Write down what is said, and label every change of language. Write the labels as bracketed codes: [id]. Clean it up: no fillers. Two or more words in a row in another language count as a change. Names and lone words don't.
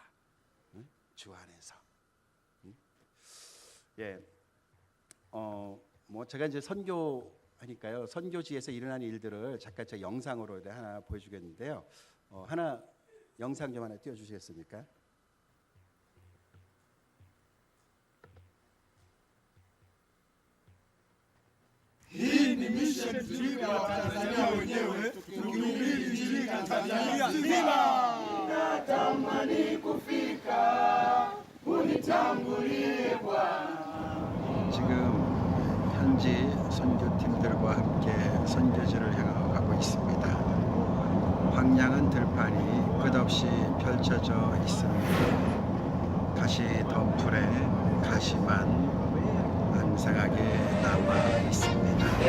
[ko] 응? 주 안에서. 응? 예, 뭐 제가 이제 선교하니까요, 선교지에서 일어나는 일들을 잠깐 제가 영상으로 하나 보여주겠는데요. 하나 영상 좀 하나 띄워주시겠습니까? [sw] Hii ni [en] mission trip [sw] ya Watanzania wenyewe tukihubiri injili Tanzania nzima. Natamani kufika, unitangulie Bwana. [ko] 지금 현지 선교팀들과 함께 선교지를 향하고 있습니다. 황량한 들판이 끝없이 펼쳐져 있습니다. 가시 덤불에 가시만 앙상하게 남아 있습니다.